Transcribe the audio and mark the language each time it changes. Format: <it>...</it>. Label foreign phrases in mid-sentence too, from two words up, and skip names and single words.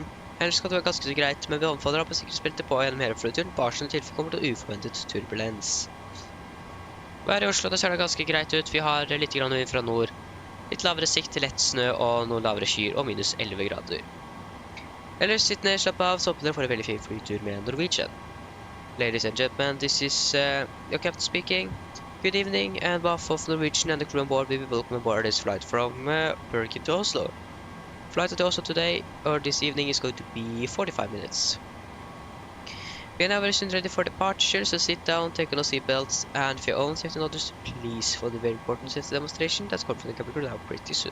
<no>Ellers skal det være ganske så greit, men vi anbefaler å ha på sikkerhetsbeltet på gjennom hele flyturen, bare sånn i tilfelle kommer til uforventet turbulens. Været i Oslo, det ser det ganske greit ut. Vi har litt grann vind fra nord. Litt lavere sikt til lett snø og noen lavere skyer og minus 11 grader. Ellers sitt ned, slapp av, så håper dere får en veldig fin flytur med Norwegian.</no> <en>Ladies and gentlemen, this is your captain speaking. Good evening, and behalf of Norwegian and the crew on board, we will welcome aboard this flight from Bergen to Oslo. Flight to Oslo today, or this evening, is going to be 45 minutes. We are now very soon ready for departure, so sit down, take on your seatbelts, and for your own safety and others, please follow the very important safety demonstration that's coming from the cabin crew now pretty soon.</en>